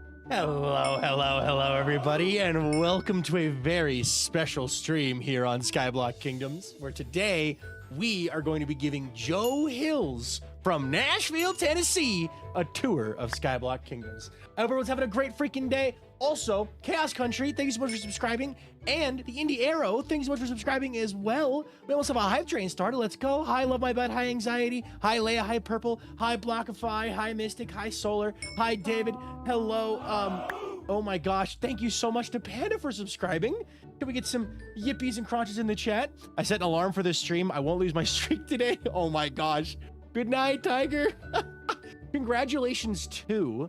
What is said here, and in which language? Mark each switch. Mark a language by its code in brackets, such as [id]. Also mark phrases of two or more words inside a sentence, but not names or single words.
[en] Hello, everybody, and welcome to a very special stream here on Skyblock Kingdoms, where today we are going to be giving JoeHills from Nashville, Tennessee, a tour of Skyblock Kingdoms. I hope everyone's having a great freaking day. Also, Chaos Country, thank you so much for subscribing, and the Indie Arrow, thank you so much for subscribing as well. We almost have a hype train started. Let's go. Hi, Love My Bed. Hi, Anxiety. Hi, Leia. Hi, Purple. Hi, Blockify. Hi, Mystic. Hi, Solar. Hi, David. Hello. Oh my gosh. Thank you so much to Panda for subscribing. Can we get some yippies and crunches in the chat? I set an alarm for this stream. I won't lose my streak today. Oh my gosh. Good night, Tiger. Congratulations to...